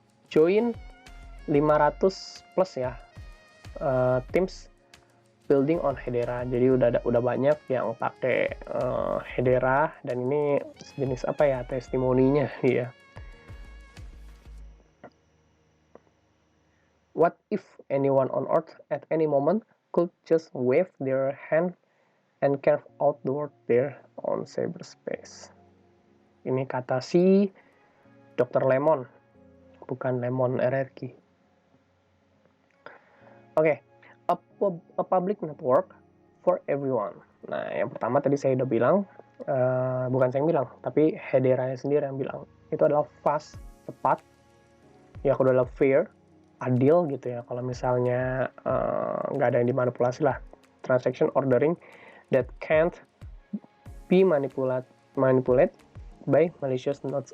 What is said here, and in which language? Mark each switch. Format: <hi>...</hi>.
<en>Join 500 plus ya teams building on Hedera.</en> <id>Jadi udah banyak yang pakai Hedera, dan ini jenis apa ya, testimoninya ya.</id> <en>What if anyone on Earth at any moment could just wave their hand and carve out the world there on cyberspace?</en> <id>Ini kata si Dr. Lemon, bukan Lemon RRQ.</id> <en>Oke, a public network for everyone.</en> <id>Nah, yang pertama tadi saya udah bilang, bukan saya yang bilang, tapi Hedera sendiri yang bilang. Itu adalah fast, cepat. Yang kedua adalah fair, adil gitu ya. Kalau misalnya nggak ada yang dimanipulasi lah.</id> <en>Transaction ordering that can't be manipulate by malicious nodes.</en>